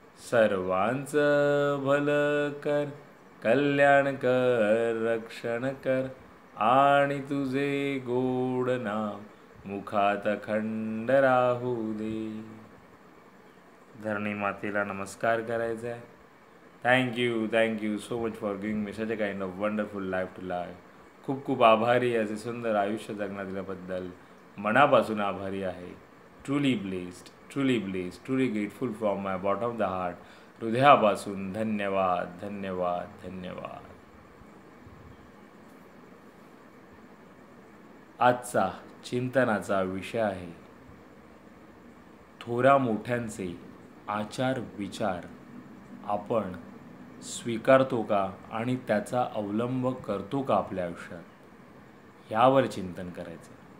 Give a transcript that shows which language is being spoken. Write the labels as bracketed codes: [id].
[mr] सर्वांचं भलं कर, कल्याण कर, रक्षण कर, आणि तुझे गोड नाम मुखात अखंड राहू दे. धरणी मातेला नमस्कार करायचा आहे. [en] Thank you so much for giving me such a kind of wonderful life to live. [mr] खूप खूप आभारी, असे सुंदर आयुष्य जगण्यात दिल्याबद्दल मनापासून आभारी आहे. [en] Truly blessed, truly grateful from my bottom of the heart. [mr] हृदयापासून धन्यवाद धन्यवाद धन्यवाद. आजचा चिंतनाचा विषय आहे थोरा मोठ्यांचे आचार विचार आपण स्वीकारतो का आणि त्याचा अवलंब करतो का आपल्या आयुष्यात, यावर चिंतन करायचं.